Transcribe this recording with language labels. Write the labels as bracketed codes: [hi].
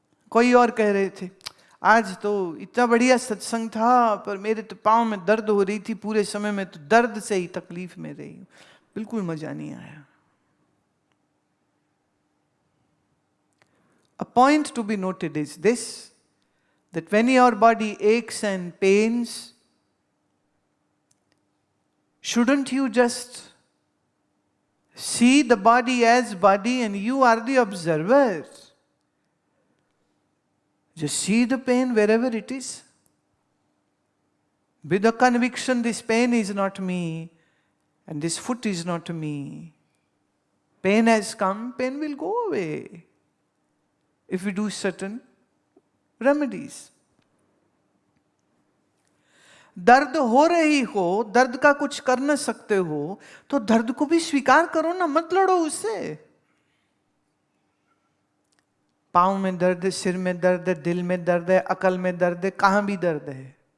[hi] कोई और कह रहे थे आज तो इतना बढ़िया सत्संग था, पर मेरे तो पांव में दर्द हो रही थी पूरे समय में, तो दर्द से ही तकलीफ में रही हूं, बिल्कुल मजा नहीं आया। [en] A point to be noted is this, that when your body aches and pains, shouldn't you just see the body as body and you are the observer? Just see the pain wherever it is. With the conviction this pain is not me and this foot is not me. Pain has come, pain will go away if we do certain remedies. [hi] दर्द हो रही हो, दर्द का कुछ कर न सकते हो, तो दर्द को भी स्वीकार करो ना, मत लड़ो उससे। पांव में दर्द है, सिर में दर्द है, दिल में दर्द है, अकल में दर्द है, कहां भी दर्द है।